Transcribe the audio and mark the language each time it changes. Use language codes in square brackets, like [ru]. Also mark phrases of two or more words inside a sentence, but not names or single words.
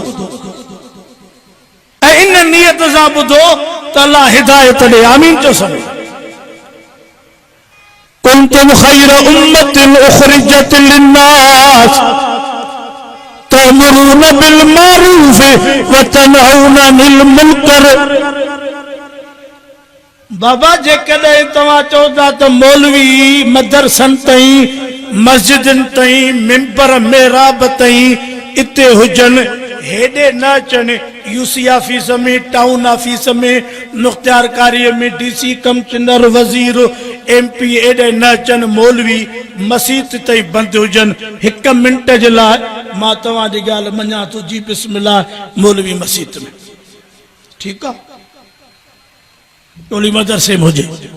[sd] ऐं इन नियत सां ॿुधो त अल्लाह हिदायत ॾे आमीन चओ सभु [ar] كنتم خير أمة أخرجت للناس تأمرون بالمعروف و تنهون عن المنكر [sd] बाबा जेकॾहिं तव्हां चओ था त मौलवी मदरसनि ताईं मस्जिदनि ताईं मिंबर मेहराब ताईं इते हुजनि हेॾे न अचनि [en] UC office [sd] में [en] town office [sd] में मुख्तियारकारीअ में [en] DC commissioner [sd] वज़ीर MP एॾे न अचनि मौलवी मस्जिद ताईं बंदि हुजनि 1 मिंट जे लाइ मां तव्हांजी ॻाल्हि मञां थो जी बिस्मिल्लाह मौलवी मस्जिद में ठीकु आहे टोली मदरसे में हुजे